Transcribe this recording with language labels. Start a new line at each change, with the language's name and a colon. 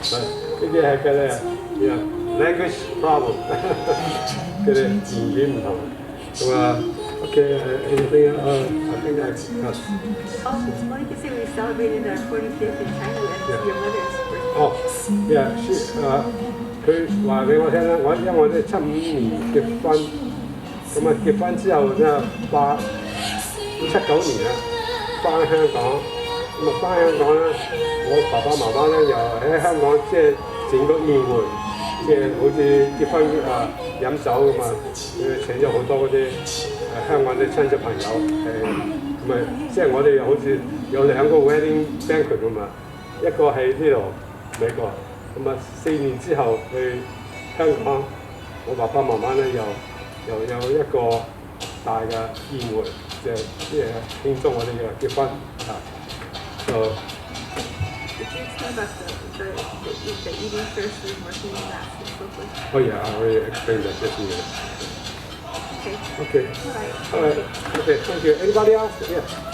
Cantonese: 呢啲係佢哋
English: language problem，
Cantonese: 佢哋言語唔同。咁啊，
English: OK，anything I think that's. Like you say, we celebrated our 45th in China and your mother's birthday.
Cantonese: 哦，yeah，佢話俾我聽啦，因為我哋75年結婚，咁啊結婚之後咧79年啦，翻香港，咁啊翻香港咧，我爸爸媽媽咧又喺香港即係整個宴會，即係好似結婚飲酒咁啊，請咗好多嗰啲香港啲親戚朋友咁啊，即係我哋好似有2個
English: wedding banquet
Cantonese: 咁啊，一個喺呢度美國，咁啊4年之後去香港，我爸爸媽媽咧又有一個大嘅宴會，即係慶祝我哋嘅結婚啊。就
English: Did you explain about the eating first and working last and so forth? Oh yeah, I already explained that just a minute. Okay. Okay. All right. Okay, thank you. Anybody else? Yeah.